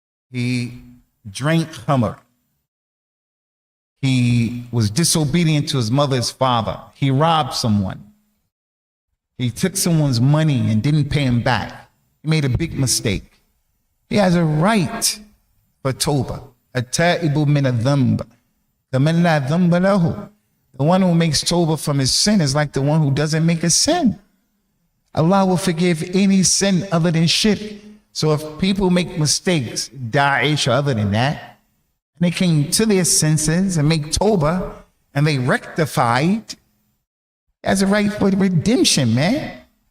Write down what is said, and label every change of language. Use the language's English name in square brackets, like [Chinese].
[English] He drank khamr. He was disobedient to his mother's father. He robbed someone. He took someone's money and didn't pay him back. He made a big mistake. He has a right for tawbah. [Arabic] التائب من الذنب كمن لا ذنب له. [English] The one who makes tawbah from his sin is like the one who doesn't make a sin. Allah will forgive any sin other than shirk. So if people make mistakes, Daesh or other than that, and they came to their senses and make tawbah and they rectified, as a right for redemption, man.